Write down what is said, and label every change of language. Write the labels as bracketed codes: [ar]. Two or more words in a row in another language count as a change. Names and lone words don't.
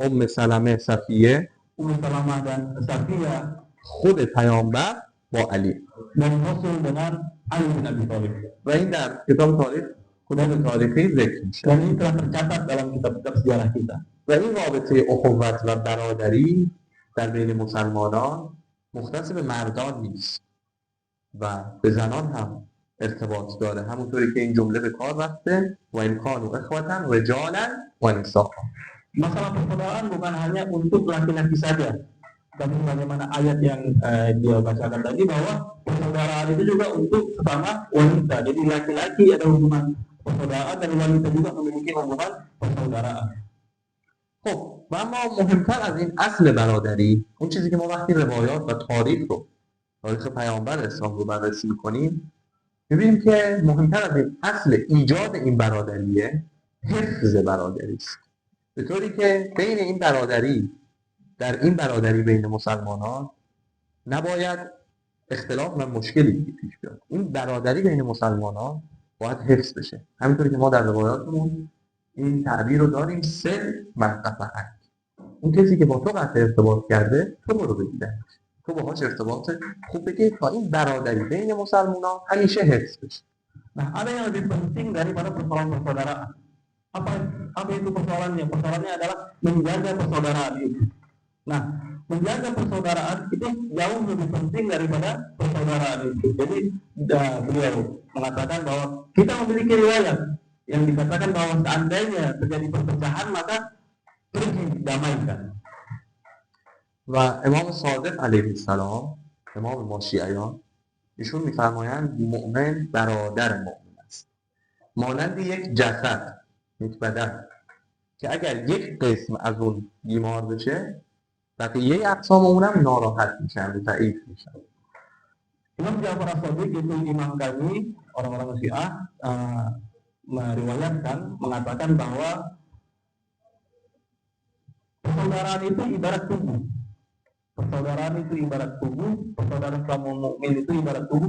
[fa] ام سلمه، صفیه، [id] Ummu Salamah dan Safiyah, [fa] خود پیامبر با علی. [id] dan Rasul dengan Ali bin Abi Thalib. [fa] و این در کتاب تاریخ کتب تاریخی ذکر میشه [id] dan ini telah tercatat dalam kitab-kitab sejarah kita. [fa] و این رابطه اخوت و برادری در بین مسلمانان مختص به مردان نیست و به زنان هم ارتباط داره، همونطوری که این جمله به کار رفته و این [ar] کانو اخوتن رجالا و نساء. [id] Masalah persaudaraan bukan hanya untuk laki-laki saja, tapi bagaimana ayat yang dia bacakan tadi bahwa persaudaraan itu juga untuk sesama wanita. Jadi laki-laki ada hubungan persaudaraan dan wanita juga memiliki hubungan persaudaraan. [fa] خب و اما مهمتر از این اصل برادری، اون چیزی که ما وقتی روایات و تاریخ پیامبر اسلام رو بررسی می‌کنیم می‌بینیم که مهمتر از این اصل ایجاد این برادریه حفظ برادری است. به طوری که بین این برادری در این برادری بین مسلمانان نباید اختلاف و مشکلی پیش بیاد. این برادری بین مسلمانان باید حفظ بشه. همینطوری که ما در روایاتمون این تعبیر رو داریم [ar] سل منقطعک. [fa] اون کسی که با تو قطع ارتباط کرده تو برو بگیره، تو باهاش ارتباط خوب بگیر تا این برادری بین مسلمانان همیشه حفظ بشه. [id] Nah, ada yang lebih penting daripada persoalan persaudaraan. Apa itu persoalannya? Persoalannya adalah menjaga persaudaraan itu. Nah, menjaga persaudaraan itu jauh lebih penting daripada persaudaraan itu. Jadi beliau mengatakan bahwa kita memiliki riwayat yang dikatakan bahwa seandainya terjadi perpecahan maka pergi damaikan. [fa] و امام صادق [ar] علیه السلام، [fa] امام ما شیعیان، ایشون میفرمایند مؤمن برادر مؤمن است، مانند یک جسد، یک بدن که اگر یک قسم از اون بیمار بشه بقیه اقسام اونم ناراحت میشن و ضعیف میشن. [id] Imam Ja'far As-Shadiq itu imam kami orang-orang Syiah meriwayatkan mengatakan bahwa persaudaraan itu ibarat tubuh. Persaudaraan itu ibarat tubuh, persaudaraan kaum mukmin itu ibarat tubuh.